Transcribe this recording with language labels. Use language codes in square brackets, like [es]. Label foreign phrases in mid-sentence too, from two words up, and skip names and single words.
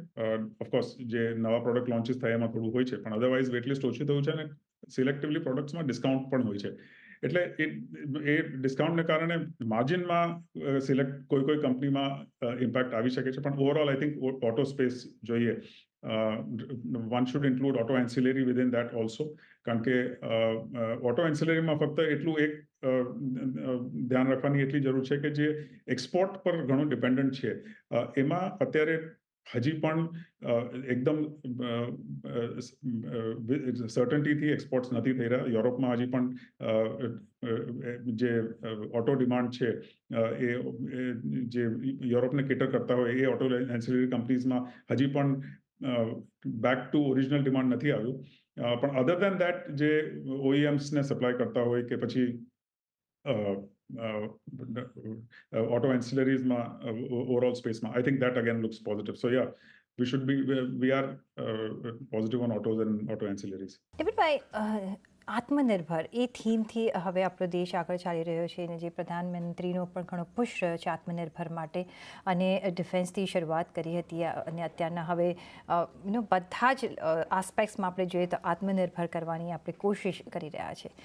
[gu] ઓફકોર્સ જે નવા [en] product launches [gu] થાય એમાં થોડું હોય છે, પણ અદરવાઇઝ [en] wait list [gu] ઓછું થયું છે, અને સિલેક્ટિવલી પ્રોડક્ટ્સમાં ડિસ્કાઉન્ટ પણ હોય છે. એટલે એ ડિસ્કાઉન્ટને કારણે માર્જિનમાં કોઈ કંપનીમાં ઇમ્પેક્ટ આવી શકે છે. પણ [en] overall I think auto space [gu] જોઈએ, [en] one should include auto ancillary within that also, [gu] કારણ કે ઓટો એન્સિલરીમાં ફક્ત એટલું એક ધ્યાન રાખવાની એટલી જરૂર છે કે જે એક્સપોર્ટ પર ઘણું ડિપેન્ડન્ટ છે, એમાં અત્યારે હજી પણ એકદમ સર્ટન્ટીથી એક્સપોર્ટ્સ નથી થઈ રહ્યા. યુરોપમાં હજી પણ જે [en] auto demand [gu] છે એ જે યુરોપને કેટર કરતા હોય એ ઓટો એન્સિલરી કંપનીઝમાં હજી પણ [en] back to original demand [gu] નથી આવ્યું. [en] પણ other than that [gu] જે ઓઈએમ્સને સપ્લાય કરતા હોય કે પછી [en] auto ancillaries overall space I think that again looks positive. So yeah, we are positive on autos and auto ancillaries. [gu] નિપુણભાઈ, આત્મનિર્ભર એ થીમથી હવે આપણો દેશ આગળ ચાલી રહ્યો છે, અને જે પ્રધાનમંત્રીનો પણ ઘણો પુશ રહ્યો છે આત્મનિર્ભર માટે, અને ડિફેન્સથી શરૂઆત કરી હતી, અને અત્યારના હવે બધા જ આસ્પેક્ટ્સમાં આપણે જોઈએ તો આત્મનિર્ભર કરવાની આપણે કોશિશ કરી રહ્યા છે.